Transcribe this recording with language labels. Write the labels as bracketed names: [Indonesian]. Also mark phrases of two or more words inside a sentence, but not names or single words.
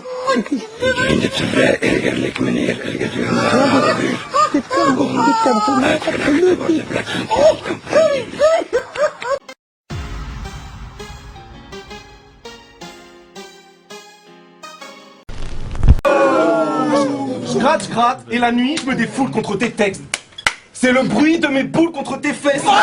[Dutch] Ik vind het vrij ergerlijk, meneer. Gedurende een half uur. dit kan voor mij Uitgelachen te absoluut worden, niet. vlak van het kiescampagne. [French] Je gratte, et la nuit, je me défoule contre tes textes. C'est le bruit de mes boules contre tes fesses.